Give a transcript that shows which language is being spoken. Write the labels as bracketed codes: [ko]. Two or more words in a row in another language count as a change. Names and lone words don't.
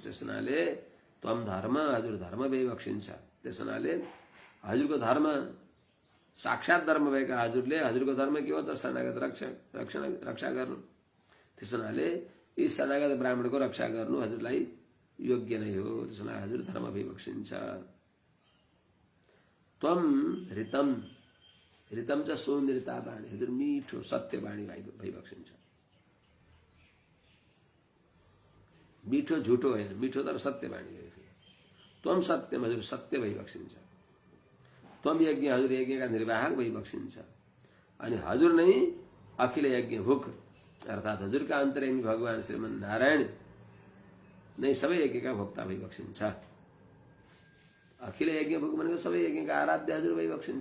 [ne] त्यस हुनाले [sa] त्वम धर्म, [ne] हजुर धर्म भइबक्सिन्छ। त्यस हुनाले हजुरको धर्म साक्षात धर्म भएका हजुरले, हजुरको धर्म के हो त? शरणागत रक्षा गर्नु। त्यस हुनाले यी शरणागत ब्राह्मणको रक्षा गर्नु हजुरलाई योग्य नै हो। त्यस हुनाले हजुर धर्म भइबक्सिन्छ। [sa] त्वम ऋतम, ऋतम च सौन्दर्यता वाणी, [ne] हजुर मिठो सत्य वाणी भइबक्सिन्छ। मिठो झुटो होइन, मिठो तर सत्य वाणी भइबक्सिन्छ। [sa] त्वम सत्यम, [ne] हजुर सत्य भइबक्सिन्छ। [sa] त्वम यज्ञ, [ne] हजुर यज्ञका निर्वाहक भइबक्सिन्छ। अनि हजुर नै [sa] अखिल यज्ञ भुक, [ne] अर्थात् हजुरका अन्तर्यामी भगवान श्रीमन नारायण नै सबै यज्ञका भोक्ता भइबक्सिन्छ। [sa] अखिल यज्ञ भुक [ne] भनेको सबै यज्ञका आराध्य हजुर भइबक्सिन्छ।